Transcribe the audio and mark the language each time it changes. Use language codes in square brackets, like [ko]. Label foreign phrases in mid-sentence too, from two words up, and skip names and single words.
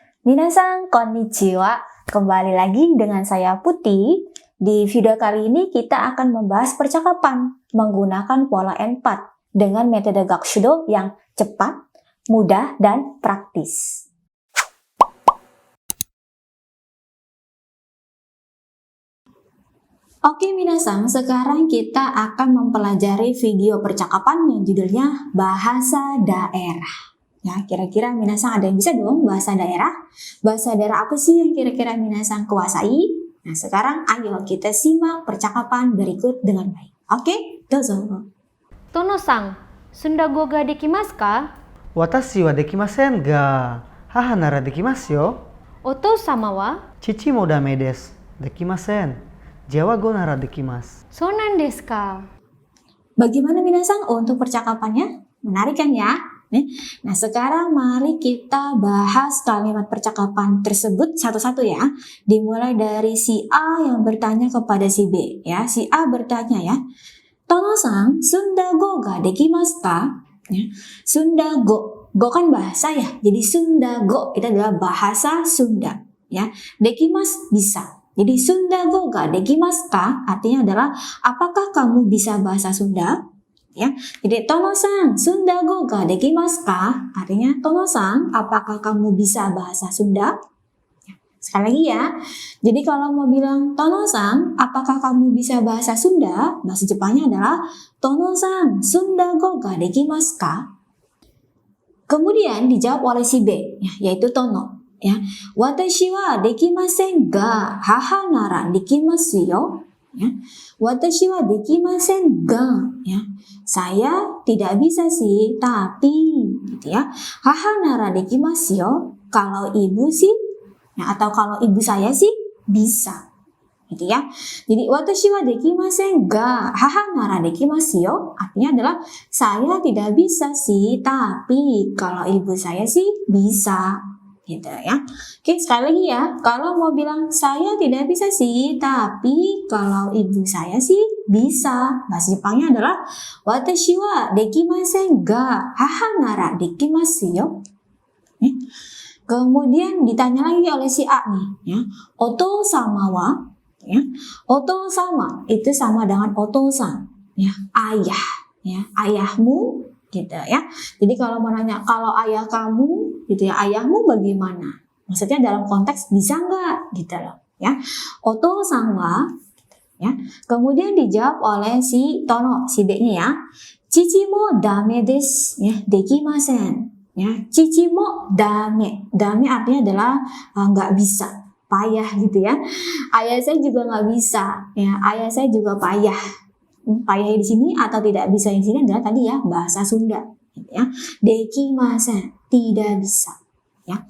[ja] みなさん、こんにちは, [id] kembali lagi dengan saya Putih. Di video kali ini kita akan membahas percakapan menggunakan pola N4 dengan metode Gakushudo yang cepat, mudah, dan praktis. Oke minasan, sekarang kita akan mempelajari video percakapan yang judulnya Bahasa Daerah. Ya, kira-kira minasan ada yang bisa dong bahasa daerah? Bahasa daerah apa sih yang kira-kira minasan kuasai? Nah, sekarang ayo kita simak percakapan berikut dengan baik. Oke, dozo. [ja] トノさん、スンダ語ができますか? 私はできませんが、母ならできますよ. お父様は? 父もだめです。できません. ジャワ語ならできます. そうなんですか? [id] Bagaimana minasan untuk percakapannya? Menarik kan ya? Nah, sekarang mari kita bahas kalimat percakapan tersebut satu-satu ya. Dimulai dari si A yang bertanya kepada si B ya. Si A bertanya ya, [ja] トノさん、スンダ語ができますか? [id] Ya. Sundago, go kan bahasa ya. Jadi Sundago itu adalah bahasa Sunda ya. Dekimasu bisa. Jadi [ja] スンダ語ができますか [id] artinya adalah apakah kamu bisa bahasa Sunda? Ya, jadi [ja] トノさん、スンダ語ができますか? [id] Artinya Tono-san, apakah kamu bisa bahasa Sunda? Ya, sekali lagi ya. Jadi kalau mau bilang Tono-san, apakah kamu bisa bahasa Sunda? Bahasa Jepangnya adalah [ja] トノさん、スンダ語ができますか? [id] Kemudian dijawab oleh si B, ya, yaitu Tono. Ya, [ja] 私はできませんが、母ならできますよ. Ya, 私はできませんが, ya. [id] Saya tidak bisa sih, tapi gitu ya. [ja] 母ならできますよ. [id] Kalau ibu sih, ya, atau kalau ibu saya sih bisa. Gitu ya. Jadi [ja] 私はできませんが、母ならできますよ. [id] Artinya adalah saya tidak bisa sih, tapi kalau ibu saya sih bisa. Gitu ya. Oke, sekali lagi ya. Kalau mau bilang saya tidak bisa sih, tapi kalau ibu saya sih bisa. Bahasa Jepangnya adalah [ja] 私はできませんが、母ならできますよ. [id] Kemudian ditanya lagi oleh si A nih, ya. [ja] お父様は, [id] ya. Oto-sama itu sama dengan oto-san, ya, ayah, ya, ayahmu gitu ya. Jadi kalau mau nanya kalau ayah kamu gitu ya, ayahmu bagaimana? Maksudnya dalam konteks bisa nggak gitu loh ya. [ja] お父さんは, [id] ya. Kemudian dijawab oleh si Tono, si B-nya ya. [ja] 父もだめです, [id] ya, dekimasen. [ja] Ya, 父もだめ. [id] Dame artinya adalah nggak bisa, payah gitu ya. Ayah saya juga nggak bisa, ya. Ayah saya juga payah. Payah di sini atau tidak bisa di sini adalah tadi ya bahasa Sunda, gitu ya. Dekimasen, tidak bisa, ya.